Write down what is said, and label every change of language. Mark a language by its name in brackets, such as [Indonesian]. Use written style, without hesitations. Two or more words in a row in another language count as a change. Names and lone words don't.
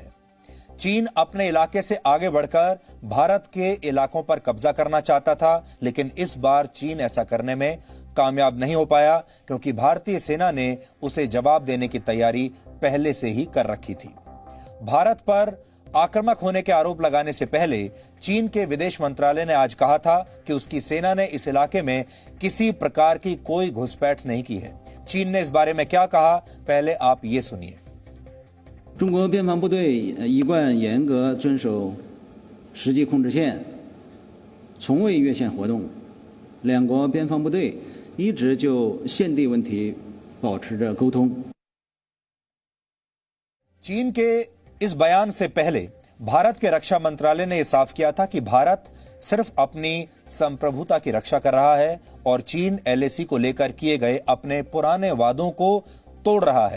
[Hindi] चीन अपने इलाके से आगे बढ़कर भारत के इलाकों पर कब्जा करना चाहता था, लेकिन इस बार चीन ऐसा करने में कामयाब नहीं हो पाया, क्योंकि भारतीय सेना ने उसे जवाब देने की तैयारी पहले से ही कर रखी थी। भारत पर आक्रामक होने के आरोप लगाने से पहले चीन के विदेश मंत्रालय ने आज कहा था कि उसकी सेना ने इस इलाके में किसी प्रकार की कोई घुसपैठ नहीं की है। चीन ने इस बारे में क्या कहा, पहले आप ये सुनिए। [Chinese] 中国边防部队一贯严格遵守实际控制线，从未越线活动。两国边防部队一直就现地问题保持着沟通。 [Hindi] चीन के इस बयान से पहले भारत के रक्षा मंत्रालय ने यह साफ किया था कि भारत सिर्फ अपनी संप्रभुता की रक्षा कर रहा है और चीन एलएसी को लेकर किए गए अपने पुराने वादों को तोड़ रहा है।